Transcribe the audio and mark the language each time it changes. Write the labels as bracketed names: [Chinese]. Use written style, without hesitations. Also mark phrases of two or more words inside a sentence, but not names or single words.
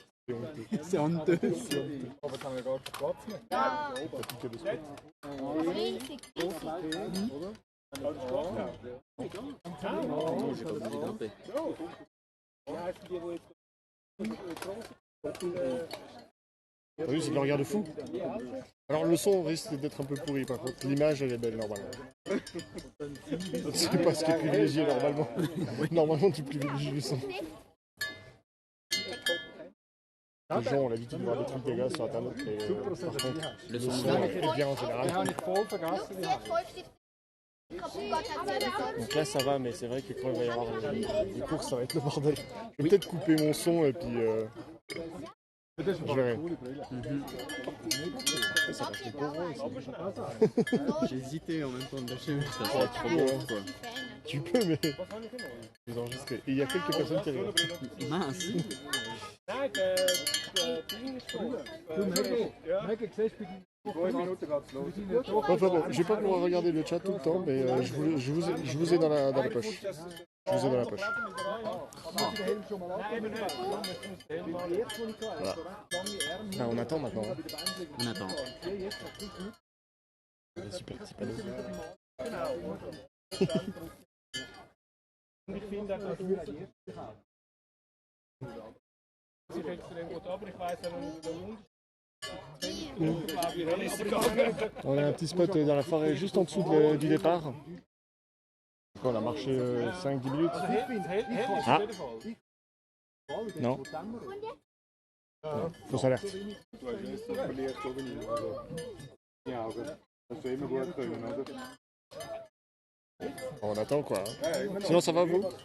[French] C'est honteux. [German] Aber kann ja gar keinen Platz mehr. [French] T'as plus que des spots. Oh, j'ai pas voulu grimper. T'as vu, c'est de le regard de fou. Alors le son risque d'être un peu pourri par contre. L'image elle est belle normalement. C'est pas ce qui est privilégié normalement. Normalement tu privilégies le son. Les gens ont l'habitude de voir des trucs dégueulasses sur internet, mais par contre, Le le son son est bien en général. [German] Die habe ich voll vergessen. Die habe ich. [French] Donc là ça va, mais c'est vrai que quand il va y avoir les courses, ça va être le bordel. Je vais peut-être couper mon son et puis je verrai. Ça va acheter pour moi. J'ai hésité en même temps de lâcher. Ça va être trop beau, quoi. Tu peux, mais je vais enregistrer. Et il y a quelques personnes qui regardent. Mince. [German] Nein, der Ding ist voll. Mec, siehst du, 2 Minuten geht's los. [French] Enfin bon, je vais pas pouvoir regarder le chat tout le temps, mais je vous ai dans la poche. Je vous ai dans la poche. Voilà. Ah, on attend maintenant. Hein. On attend. Super petit panneau. [German] Ich finde auch, ich hätte es dann gut, aber ich weiss auch nicht, [French] On a un petit spot dans la forêt juste en dessous du départ. On a marché 5-10 minutes. Ah non. Fausse alerte. On attend quoi. Hein. Sinon ça va vous?